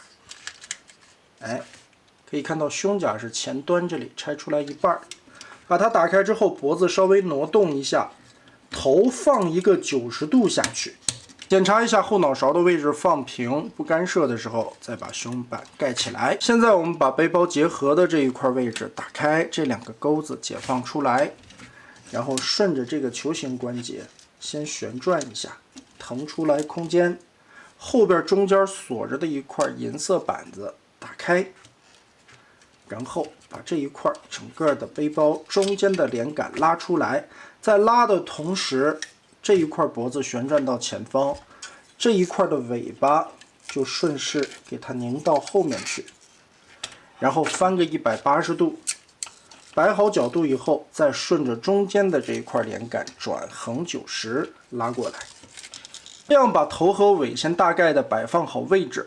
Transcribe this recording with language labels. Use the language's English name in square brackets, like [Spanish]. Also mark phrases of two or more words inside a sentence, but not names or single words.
[Chinese] 哎，可以看到胸甲是前端这里拆出来一半，把它打开之后，脖子稍微挪动一下，头放一个90度下去。检查一下后脑勺的位置放平，不干涉的时候，再把胸板盖起来。现在我们把背包结合的这一块位置打开，这2个钩子解放出来，然后顺着这個球形關節先旋轉一下，騰出來空間。後邊中間鎖着的一塊銀色板子打開，然後把這一塊整個的背包中間的連桿拉出來，在拉的同時，這一塊脖子旋轉到前方，這一塊的尾巴就順勢給它擰到後面去，然後翻個180度，擺好角度以後，再順着中間的這一塊連桿轉橫90拉過來，這樣把頭和尾先大概的擺放好位置。